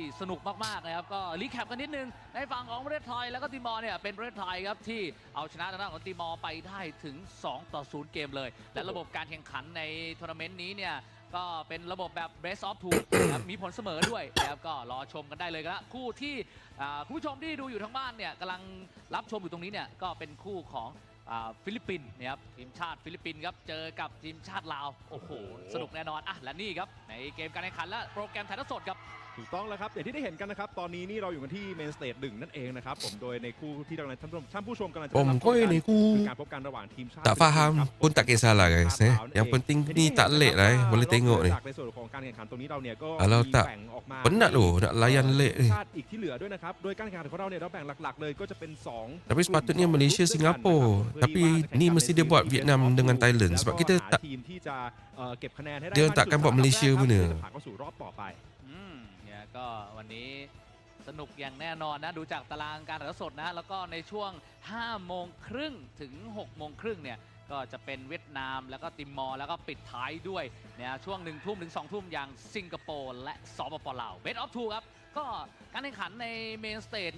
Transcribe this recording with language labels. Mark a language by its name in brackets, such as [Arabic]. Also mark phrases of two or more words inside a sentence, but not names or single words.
[Thai] สนุกมากๆนะครับก็รีแคปกันนิดนึงในฝั่งของประเทศไทยแล้วก็ติมอร์เนี่ยเป็นประเทศไทยครับที่เอาชนะทางด้านของติมอร์ไปได้ถึง2-0 เกมเลยและระบบการแข่งขันในทัวร์นาเมนต์นี้เนี่ยก็เป็นระบบแบบ [English] Best of [Thai] 2 นะครับมีผลเสมอด้วยนะครับก็รอชมกันได้เลยครับคู่ที่คุณผู้ชมที่ดูอยู่ทางบ้านเนี่ยกำลังรับชมอยู่ตรงนี้เนี่ยก็เป็นคู่ของฟิลิปปินส์นะครับทีมชาติฟิลิปปินส์ครับเจอกับทีมชาติลาวโอ้โหสนุกแน่นอนอ่ะและนี่ครับในเกมการแข่งขันและโปรแกรมถ่ายทอดสดครับ ถูกต้องแล้วครับอย่างที่ได้เห็นกันนะครับตอนนี้นี่เราอยู่กันที่เมนสเตจ1นั่นเองนะครับผมโดยในคู่ที่กำลังท่านผู้ชมกำลังจะ ผม รับช ก็ มกัน [Malay] ini ku [Thai] คือการพบกันระหว่างทีมชาติ [Malay] tak faham pun tak kisahlah guys yang penting ni tak lek lah boleh tengok ni [Thai] จากในส่วนของการแข่งขันตรงนี้เราเนี่ยก็ [Malay] kalau [Thai] มี [Malay] tak [Thai] แบ่งออกมา [Malay] penat loh nak layan lek ni [Thai] ชาติอีกที่เหลือด้วยนะครับโดยการแข่งขันของเราเนี่ยเราแบ่งหลักๆเลยก็จะเป็น2 [Malay] tapi sepatutnya Malaysia Singapura tapi ni mesti dia buat Vietnam dengan Thailand sebab kita tak [Thai] ทีมที่จะเก็บคะแนนให้ได้ [Malay] dia takkan buat Malaysia [Thai] เพื่อ [Malay] punya [Thai] ผ่านเข้าสู่รอบต่อไป เนี่ยก็วันนี้สนุกอย่างแน่นอนนะดูจากตารางการถ่ายทอดสดนะแล้วก็ในช่วง 5 โมงครึ่งถึง 6 โมงครึ่งเนี่ยก็จะเป็นเวียดนามแล้วก็ติมอร์แล้วก็ ปิดท้ายด้วยเนี่ยช่วง 1 ทุ่มถึง 2 ทุ่มอย่างสิงคโปร์และสปปลาว [English] Best of [Thai] 2 ครับก็การแข่งขันในเมนสเตจ